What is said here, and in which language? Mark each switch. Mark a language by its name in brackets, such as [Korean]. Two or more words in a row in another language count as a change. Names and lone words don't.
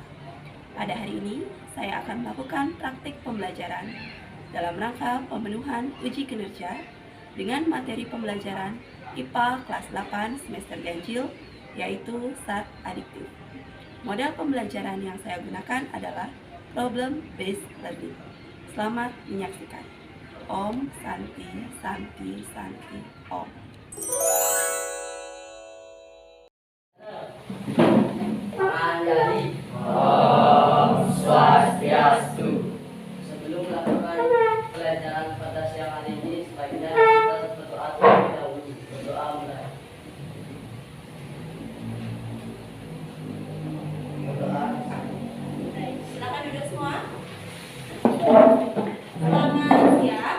[Indonesian] Pada hari ini, saya akan melakukan praktik pembelajaran dalam rangka pemenuhan uji kinerja dengan materi pembelajaran IPA kelas 8 semester ganjil, yaitu SAT adiktif. Model pembelajaran yang saya gunakan adalah [English] problem based learning. [Indonesian] Selamat menyaksikan. [Balinese] Om Santi Santi Santi Om. Andali Om Swastiastu. [Indonesian] Sebelum melakukan pelajaran pada siang hari ini, sebaiknya kita berdoa terlebih dahulu. Berdoa mulai. Berdoa. Silakan duduk semua. Selamat siang.